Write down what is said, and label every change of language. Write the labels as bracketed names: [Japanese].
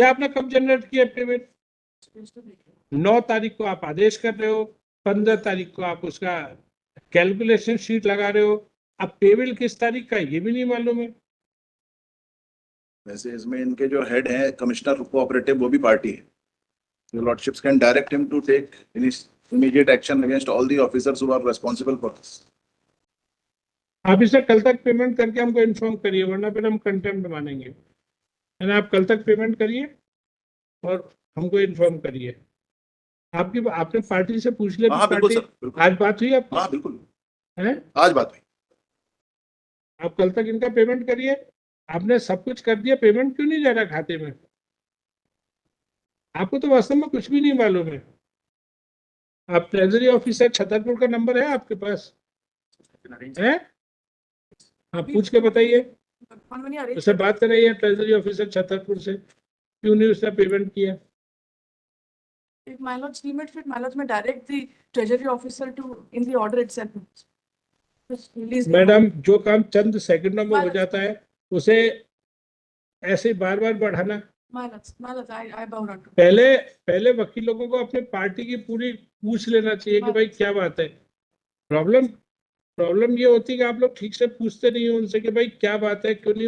[Hindi] ये आपने कब जनरेट किया पेमेंट? 9 तारीख को आप आदेश कर रहे हो, 15 तारीख को आप उसका कैलकुलेशन शीट लगा रहे हो। अब पेबिल किस तारीख का है ये भी नहीं मालूम है। वैसे इसमें इनके जो हेड हैं कमिश्नर कोऑपरेटिव, वो भी पार्टी है। [English] Your lordships can direct him to take immediate action against all the officers who are responsible for this. [Hindi] आप इसे कल तक पेमेंट करके हमको इन्फॉर्म करिए, वरना फिर हम कंटेम्प्ट मानेंगे। है ना, आप कल तक पेमेंट करिए और हमको इन्फॉर्म करिए। आपने पार्टी से पूछ लिया, हाँ बिल्कुल पार्टी सर, बिल्कुल। आज बात हुई आपकी? हाँ बिल्कुल, है, आज बात हुई। आप कल तक इनका पेमेंट करिए। आपने सब कुछ कर दिया, पेमेंट क्यों नहीं जा रहा खाते में? आपको तो वास्तव में कुछ भी नहीं मालूम है। आप ट्रेजरी ऑफिसर छतरपुर का नंबर है आपके पास? है, आप पूछ के बताइए, उससे बात कराइए ट्रेजरी ऑफिसर छतरपुर से, क्यों नहीं उसने पेमेंट किया। [English] If my lords deem it fit, my lords may direct the treasury officer to, in the order itself, just release the [Hindi] madam जो काम चंद सेकंडों में हो [English] Balance. [Hindi] जाता है उसे ऐसे बार बार बढ़ाना। [English] my lords, I bow down to. [Hindi] पहले वकील लोगों को अपने पार्टी की पूरी पूछ लेना चाहिए कि भाई क्या बात है। प्रॉब्लम ये होती है कि आप लोग ठीक से पूछते नहीं हो उनसे कि भाई क्या बात है, क्यों नहीं।